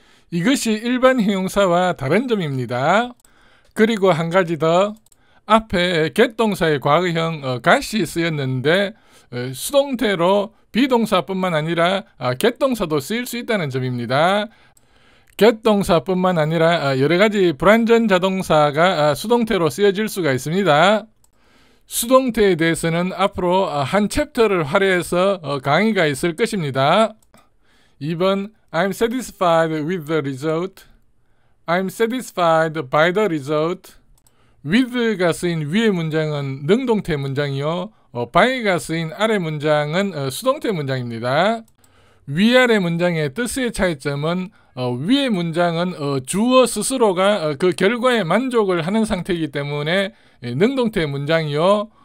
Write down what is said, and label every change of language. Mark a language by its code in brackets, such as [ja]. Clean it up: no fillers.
[ko] 이것이 일반 형용사와 다른 점입니다. 그리고 한 가지 더, 앞에 get 동사의 과거형 got이 쓰였는데 수동태로 비동사뿐만 아니라 get 동사도 쓰일 수 있다는 점입니다. get 동사뿐만 아니라 여러 가지 불완전 자동사가 수동태로 쓰여질 수가 있습니다. 수동태에 대해서는 앞으로 한 챕터를 할애해서 강의가 있을 것입니다. [en] 2번 I'm satisfied with the result. I'm satisfied by the result. [ko] with가 쓰인 위의 문장은 능동태 문장이요. by가 쓰인 아래 문장은 수동태 문장입니다. 위아래 문장의 뜻의 차이점은 위의 문장은 주어 스스로가 그 결과에 만족을 하는 상태이기 때문에 능동태 문장이요.